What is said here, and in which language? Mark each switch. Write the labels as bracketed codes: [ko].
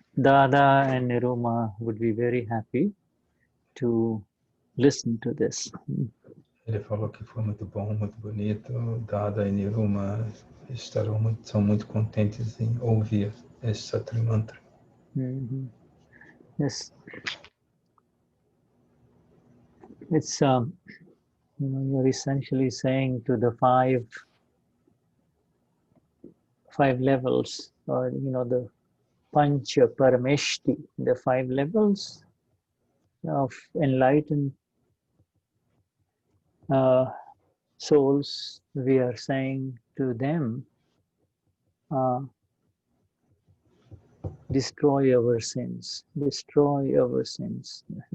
[en] Dada and Niruma would be very happy to listen to this. [pt] Ele falou que foi muito bom, muito bonito. Dada e Niruma são muito contentes em ouvir esse Satri Mantra. [en] Mhm. Yes. It's, you're essentially saying to the five levels, or, the Pancha Parameshti, the 5 levels of enlightened souls, we are saying to them, destroy our sins, destroy our sins.